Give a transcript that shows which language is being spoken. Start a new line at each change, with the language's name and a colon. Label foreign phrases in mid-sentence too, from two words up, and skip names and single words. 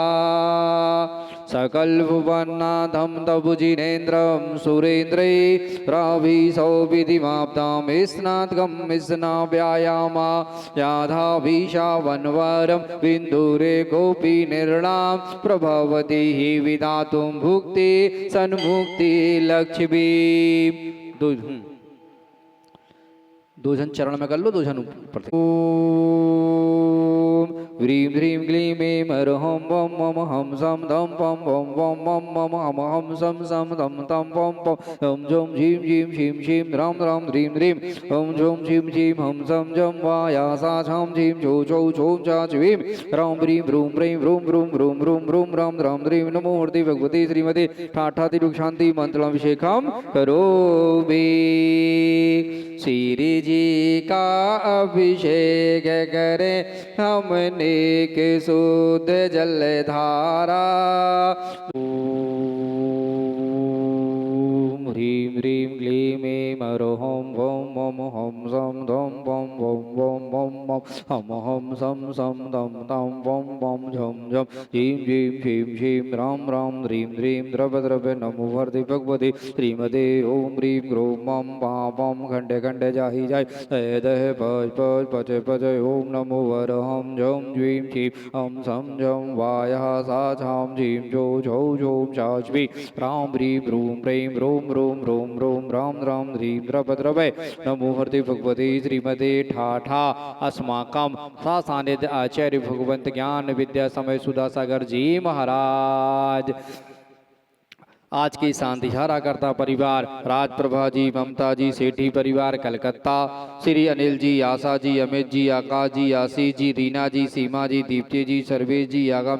Sanskrit: सकल भुवन्नाथं तबुजिनेन्द्रं सुरेन्द्रै रविसौविधिमाप्तां स्नातकं स्नाव्यायामा याधाभिषावन्वरं बिन्दुरे गोपी निर्णां प्रभवति हि विधातुं भुक्ति सन्मुक्ति लक्ष्मी।
Hindi: दो जन चरण में कर लो, दो जन ऊपर।
Sanskrit: ओम ह्रीं ह्रीं क्लीं ऐं हरहं वं मम हम सम दम पम वं वं मम मम हम हम सम सम दम तम पम पम हम जों झीं झीं शीं शीं राम राम ह्रीं ह्रीं हम जों झीं झीं हम सम जम वाया सा छां झीं छो छौ छौं चा च्वीं राम ह्रीं ह्रूं ह्रीं ह्रूं ह्रूं ह्रूं ह्रूं ह्रूं राम राम ह्रीं नमो मूर्ति भगवती श्रीमती ठाठाति शांति मंत्राभिषेकम करोमि।
Hindi: श्री जी का अभिषेक करे हमने के शुद्ध जल धारा।
Sanskrit: ओम ह्रीं ह्रीं क्लीं ऐं हरहं वं मम हम सम दम पम वं वं मम मम हम हम सम सम दम तम वं वं झम झम झीं झीं शीं शीं राम राम ह्रीं ह्रीं द्रव द्रव नमो वर्धि भगवती श्रीमते। ओम ह्रीं ग्रों मम पापम खंडे खंडे जाहि जाय दह पच पच पच पच। ओम नमो वरहं झं झीं शीं हम सम झं वायः सा छां झीं छो छौ छौं चाच्वी राम ह्रीं ह्रूं ह्रीं ह्रूं ह्रूं ह्रूं ह्रूं राम राम ह्रीं द्रव द्रव नमो वर्धि भगवती श्रीमते ठाठा अस्माकं सा सानिध्य आचार्य भगवंत ज्ञान विद्या समय सुधा सागर जी महाराज।
Hindi: आज की शांतिहारा करता परिवार राजप्रभा जी, ममता जी, सेठी परिवार कलकत्ता, श्री अनिल जी, आशा जी, अमित जी, आकाश जी, आशीष जी, रीना जी, सीमा जी, दीप्ति जी, सर्वेश जी, आगम